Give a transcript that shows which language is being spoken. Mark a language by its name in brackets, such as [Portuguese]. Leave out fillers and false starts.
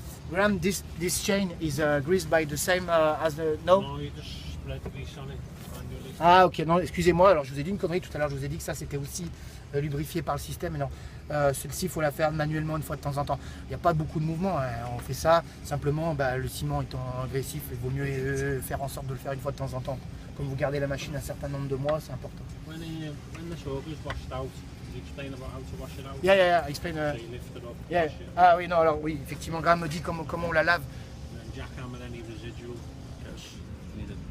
[English] Graham, this chain is greased by the same as the... No? No, you just spread the grease on it manually. [French] Ah ok, non, excusez-moi, alors je vous ai dit une connerie tout à l'heure, je vous ai dit que ça c'était aussi lubrifié par le système, mais non, celle-ci il faut la faire manuellement une fois de temps en temps. Il n'y a pas beaucoup de mouvement, hein. On fait ça, simplement le ciment étant agressif, il vaut mieux faire en sorte de le faire une fois de temps en temps. Comme vous gardez la machine un certain nombre de mois, c'est important. [English] When the shovel is washed out, you explain about how to wash it out? Yeah, explain. So you lift it up, yeah. wash it. [French] Ah oui, non, alors oui, effectivement, Graham me dit comment on la lave. [English] And then jackhammer any residual, because you need it.